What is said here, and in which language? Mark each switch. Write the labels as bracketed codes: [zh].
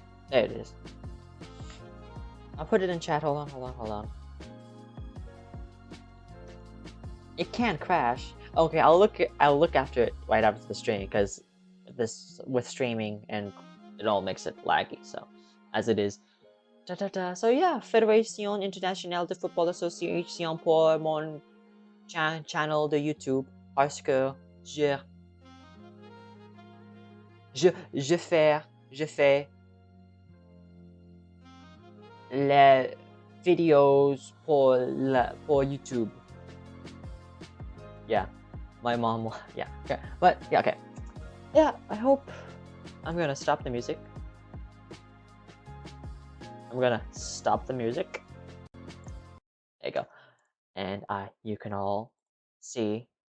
[en] There it is. I'll put it in chat. Hold on. It can't crash. Okay, I'll look after it right after the stream because this with streaming and it all makes it laggy. So as it is. So yeah, [fr] Fédération Internationale de Football Association pour mon channel de YouTube parce que je fais les videos pour YouTube. [en] Yeah, my mom. Yeah, okay, but yeah, okay. Yeah, I hope I'm gonna stop the music. I'm gonna stop the music. There you go, and you can all see.